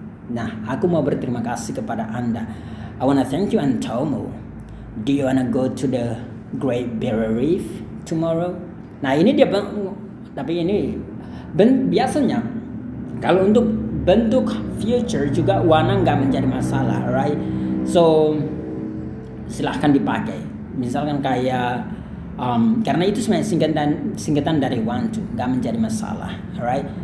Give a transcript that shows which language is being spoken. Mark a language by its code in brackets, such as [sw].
[id] Nah, aku mau berterima kasih kepada Anda. [en] I wanna thank you, Antomo. Do you wanna go to the Great Barrier Reef tomorrow? [id] Nah, ini dia, tapi ini biasanya kalau untuk bentuk future juga warna nggak menjadi masalah, right? So silahkan dipakai. Misalkan kayak karena itu sebenarnya singkatan dari want to, nggak menjadi masalah, right?